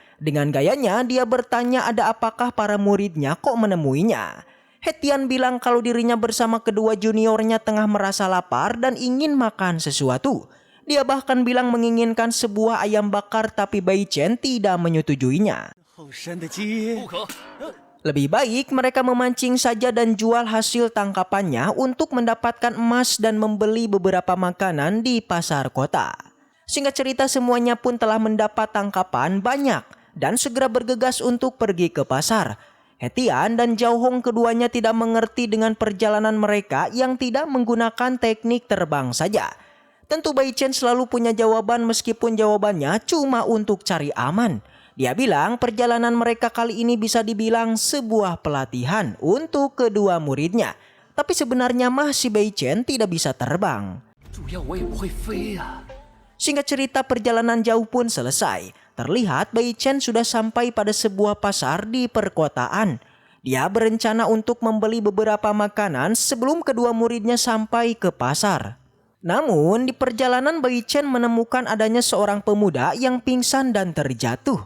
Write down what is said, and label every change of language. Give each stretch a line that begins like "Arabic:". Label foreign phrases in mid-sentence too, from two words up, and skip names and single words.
Indonesian: Dengan gayanya dia bertanya ada apakah para muridnya kok menemuinya. He-Tian bilang kalau dirinya bersama kedua juniornya tengah merasa lapar dan ingin makan sesuatu. Dia bahkan bilang menginginkan sebuah ayam bakar tapi Bai Chen tidak menyetujuinya.
Chinese: 后山的鸡，不可！
Indonesian: Lebih baik mereka memancing saja dan jual hasil tangkapannya untuk mendapatkan emas dan membeli beberapa makanan di pasar kota. Singkat cerita semuanya pun telah mendapat tangkapan banyak dan segera bergegas untuk pergi ke pasar. He-Tian dan Zhao Hong keduanya tidak mengerti dengan perjalanan mereka yang tidak menggunakan teknik terbang saja. Tentu Bai Chen selalu punya jawaban meskipun jawabannya cuma untuk cari aman. Dia bilang perjalanan mereka kali ini bisa dibilang sebuah pelatihan untuk kedua muridnya. Tapi sebenarnya mah si Bai Chen tidak bisa terbang.
Chinese: 主要我也不会飞呀、
Indonesian: Singkat cerita perjalanan jauh pun selesai. Terlihat Bai Chen sudah sampai pada sebuah pasar di perkotaan. Dia berencana untuk membeli beberapa makanan sebelum kedua muridnya sampai ke pasar. Namun di perjalanan Bai Chen menemukan adanya seorang pemuda yang pingsan dan terjatuh.